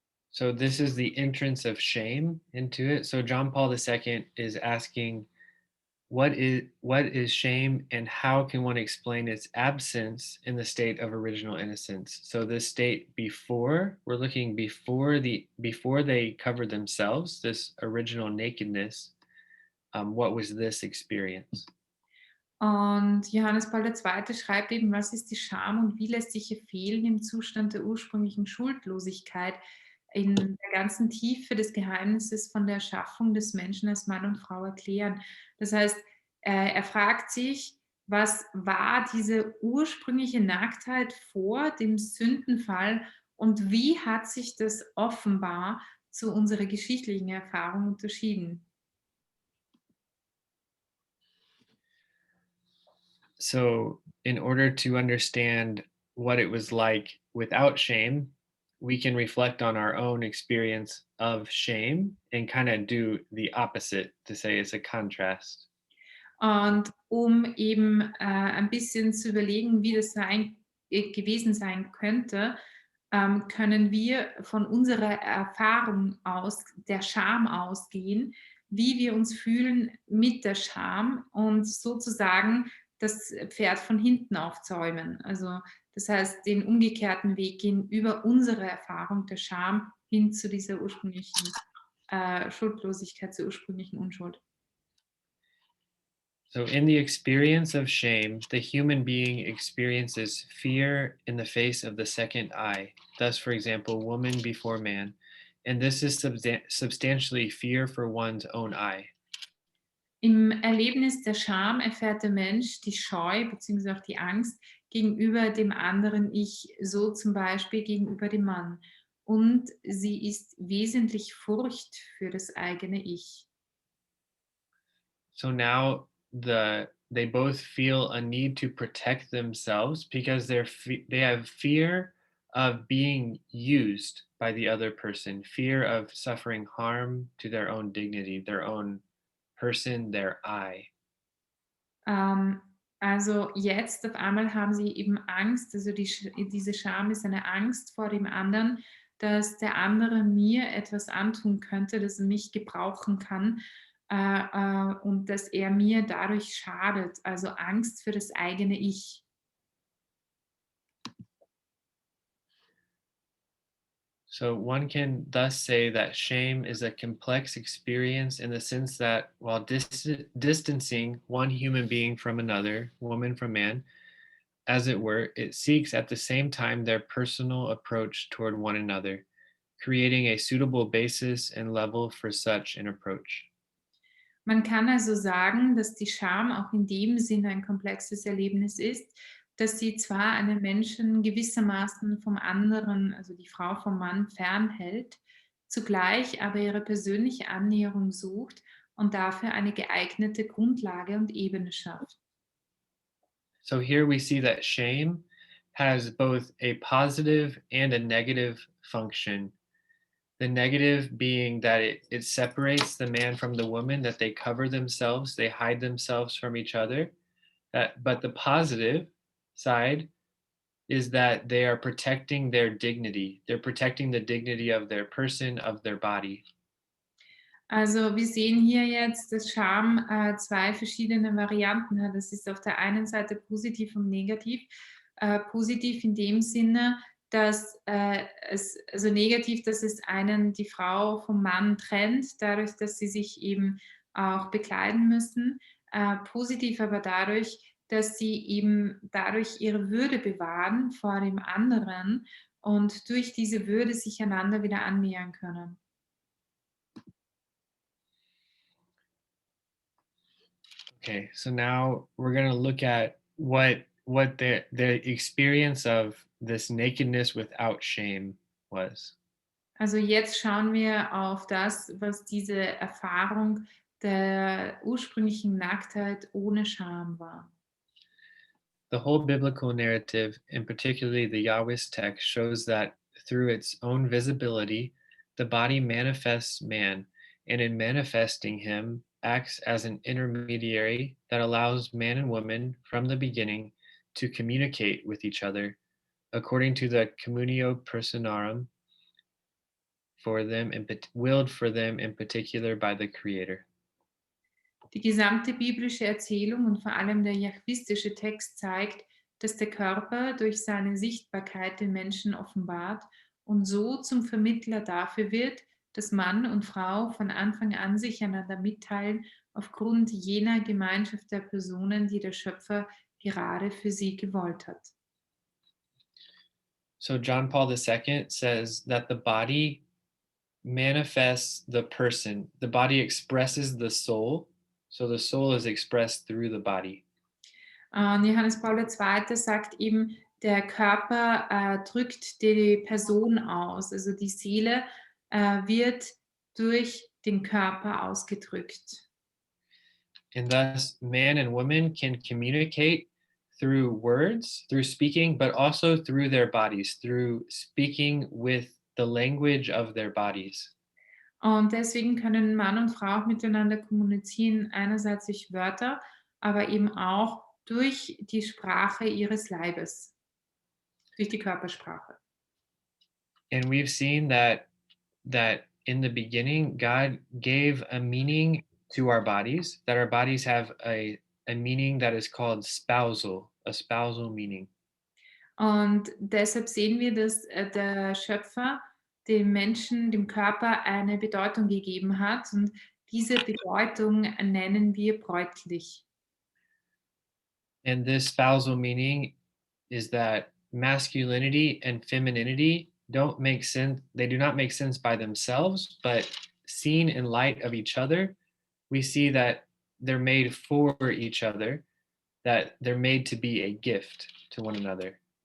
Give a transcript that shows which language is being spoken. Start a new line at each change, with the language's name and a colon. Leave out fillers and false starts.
English: So this is the entrance of shame into it. So John Paul II is asking, what is shame and how can one explain its absence in the state of original innocence? So this state before, we're looking before they covered themselves, this original nakedness, what was this experience?
German: Und Johannes Paul II. Schreibt eben, was ist die Scham und wie lässt sich ihr Fehlen im Zustand der ursprünglichen Schuldlosigkeit in der ganzen Tiefe des Geheimnisses von der Erschaffung des Menschen als Mann und Frau erklären. Das heißt, er fragt sich, was war diese ursprüngliche Nacktheit vor dem Sündenfall und wie hat sich das offenbar zu unserer geschichtlichen Erfahrung unterschieden?
English: So in order to understand what it was like without shame, we can reflect on our own experience of shame and kind of do the opposite to say it's a contrast.
German: Und um eben ein bisschen zu überlegen, wie das gewesen sein könnte, können wir von unserer Erfahrung aus, der Scham ausgehen, wie wir uns fühlen mit der Scham und sozusagen das Pferd von hinten aufzäumen. Also das heißt, den umgekehrten Weg gehen über unsere Erfahrung der Scham hin zu dieser ursprünglichen Schuldlosigkeit, zur ursprünglichen Unschuld.
English: So, in the experience of shame, the human being experiences fear in the face of the second I. Thus, for example, woman before man. And this is substantially fear for one's own I.
German: Im Erlebnis der Scham erfährt der Mensch die Scheu bzw. auch die Angst gegenüber dem anderen Ich, so zum Beispiel gegenüber dem Mann. Und sie ist wesentlich Furcht für das eigene Ich.
English: So now they both feel a need to protect themselves because they have fear of being used by the other person, fear of suffering harm to their own dignity, their own person, their I.
German: Ähm, also jetzt auf einmal haben sie eben Angst, also diese Scham ist eine Angst vor dem anderen, dass der andere mir etwas antun könnte, dass er mich gebrauchen kann und dass er mir dadurch schadet. Also Angst für das eigene Ich.
English: So one can thus say that shame is a complex experience in the sense that while distancing one human being from another, woman from man, as it were, it seeks at the same time their personal approach toward one another, creating a suitable basis and level for such an approach.
German: Man kann also sagen, dass die Scham auch in dem Sinne ein komplexes Erlebnis ist, dass sie zwar einen Menschen gewissermaßen vom anderen, also die Frau vom Mann, fernhält, zugleich aber ihre persönliche Annäherung sucht und dafür eine geeignete Grundlage und Ebene schafft.
English: So here we see that shame has both a positive and a negative function. The negative being that it separates the man from the woman, that they cover themselves, they hide themselves from each other. But the positive side is that they are protecting their dignity. They're protecting the dignity of their person, of their body.
German: Also wir sehen hier jetzt, dass Scham zwei verschiedene Varianten hat. Das ist auf der einen Seite positiv und negativ. Positiv in dem Sinne, dass also negativ, dass es die Frau vom Mann trennt, dadurch, dass sie sich eben auch bekleiden müssen. Positiv aber dadurch, dass sie eben dadurch ihre Würde bewahren vor dem anderen und durch diese Würde sich einander wieder annähern können.
English: Okay, so now we're gonna look at what the experience of this nakedness without shame was.
German: Also jetzt schauen wir auf das, was diese Erfahrung der ursprünglichen Nacktheit ohne Scham war.
English: The whole biblical narrative, and particularly the Yahweh's text, shows that through its own visibility, the body manifests man, and in manifesting him, acts as an intermediary that allows man and woman from the beginning to communicate with each other according to the communio personarum willed for them in particular by the Creator.
German: Die gesamte biblische Erzählung und vor allem der jahwistische Text zeigt, dass der Körper durch seine Sichtbarkeit den Menschen offenbart und so zum Vermittler dafür wird, dass Mann und Frau von Anfang an sich einander mitteilen, aufgrund jener Gemeinschaft der Personen, die der Schöpfer gerade für sie gewollt hat.
English: So John Paul II says that the body manifests the person. The body expresses the soul. So the soul is expressed through the body.
German: Und Johannes Paul II. Sagt eben, der Körper drückt die Person aus. Also die Seele wird durch den Körper ausgedrückt.
English: And thus, man and woman can communicate through words, through speaking, but also through their bodies, through speaking with the language of their bodies.
German: Und deswegen können Mann und Frau auch miteinander kommunizieren, einerseits durch Wörter, aber eben auch durch die Sprache ihres Leibes, durch die Körpersprache.
English: And we've seen that in the beginning God gave a meaning to our bodies, that our bodies have a meaning that is called spousal, a spousal meaning.
German: Und deshalb sehen wir, dass der Schöpfer dem Menschen, dem Körper eine Bedeutung gegeben hat. Und diese Bedeutung nennen wir bräutlich.
English: And this spousal meaning is that masculinity and femininity don't make sense. They do not make sense by themselves, but seen in light of each other, we see that they're made for each other, that they're made to be a gift to one another.